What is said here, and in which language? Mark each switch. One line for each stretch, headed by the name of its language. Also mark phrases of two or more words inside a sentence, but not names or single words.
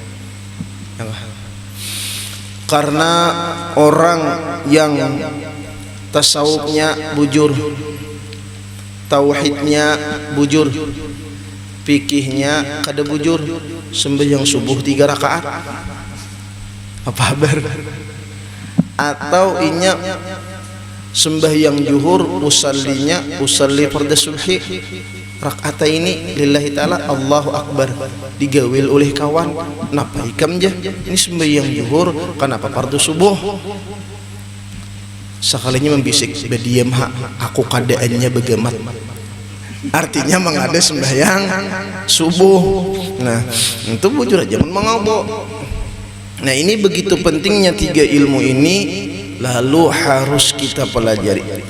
Banjar: Karena orang yang tasawufnya bujur, tauhidnya bujur, fikihnya kada bujur, sembahyang subuh 3 rakaat apa kabar? Atau inya sembahyang zuhur
Arabic: أصلي فرض الصبح ركعات
Banjar: ini
Arabic: لله تعالى الله أكبر,
Banjar: digawil oleh kawan napa ikam ja ini sembahyang zuhur kenapa fardu subuh, sekalinya membisik bediam aku kadaannya begamat, artinya mengada sembahyang subuh. Nah itu bujur aja mengobok. Nah ini begitu pentingnya 3 ilmu ini, lalu harus kita pelajari.